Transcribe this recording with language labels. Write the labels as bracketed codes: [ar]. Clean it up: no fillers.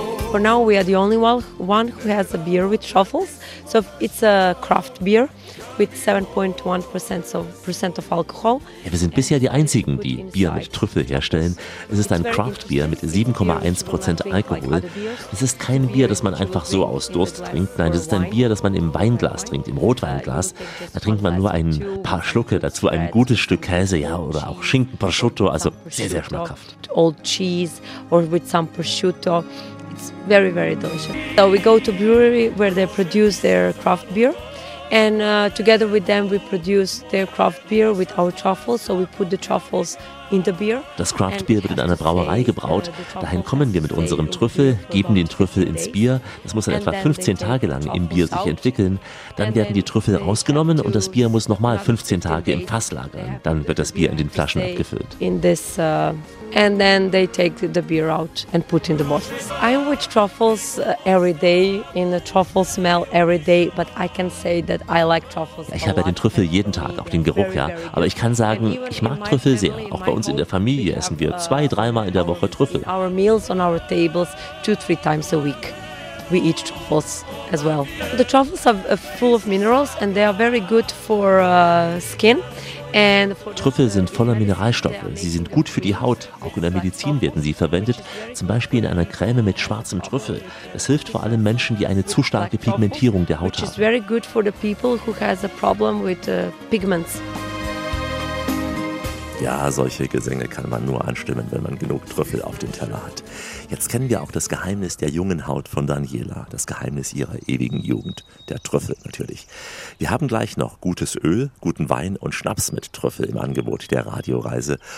[en] For now we are the only one who has a beer with truffles. So it's a craft beer with 7.1% of alcohol. [de] Ja, wir sind bisher die einzigen, die Bier mit Trüffel herstellen. Es ist ein Craft Beer mit 7,1% Alkohol. Es ist kein Bier, das man einfach so aus Durst trinkt. Nein, es ist ein Bier, das man im Weinglas trinkt, im Rotweinglas. Da trinkt man nur ein paar Schlucke, dazu ein gutes Stück Käse, ja, oder auch Schinken, Prosciutto, also sehr, sehr schmackhaft. [en] Old cheese or with some prosciutto. It's very, very delicious. So we go to brewery where they produce their craft beer. And together with them, we produce their craft beer with our truffles. So we put the truffles [de] Das Craft Beer wird in einer Brauerei gebraut. Dahin kommen wir mit unserem Trüffel, geben den Trüffel ins Bier. Das muss dann etwa 15 Tage lang im Bier sich entwickeln. Dann werden die Trüffel rausgenommen und das Bier muss nochmal 15 Tage im Fass lagern. Dann wird das Bier in den Flaschen abgefüllt. [en] And then they take the beer out and put in the bottles. I watch truffles every day, in the truffle smell every day, but I can say that I like truffles. [de] Ich habe den Trüffel jeden Tag, auch den Geruch, ja. Aber ich kann sagen, ich mag Trüffel sehr. Auch bei uns in der Familie essen wir 2-3 Mal in der Woche Trüffel. [en] Our meals on our tables 2-3 times a week. We eat truffles as well. The truffles are full of minerals and they are very good for skin. [de] Trüffel sind voller Mineralstoffe. Sie sind gut für die Haut. Auch in der Medizin werden sie verwendet, zum Beispiel in einer Creme mit schwarzem Trüffel. Es hilft vor allem Menschen, die eine zu starke Pigmentierung der Haut haben. [en] Very good for the people who has a problem with pigments. [de] Ja, solche Gesänge kann man nur anstimmen, wenn man genug Trüffel auf dem Teller hat. Jetzt kennen wir auch das Geheimnis der jungen Haut von Daniela, das Geheimnis ihrer ewigen Jugend, der Trüffel natürlich. Wir haben gleich noch gutes Öl, guten Wein und Schnaps mit Trüffel im Angebot der Radioreise.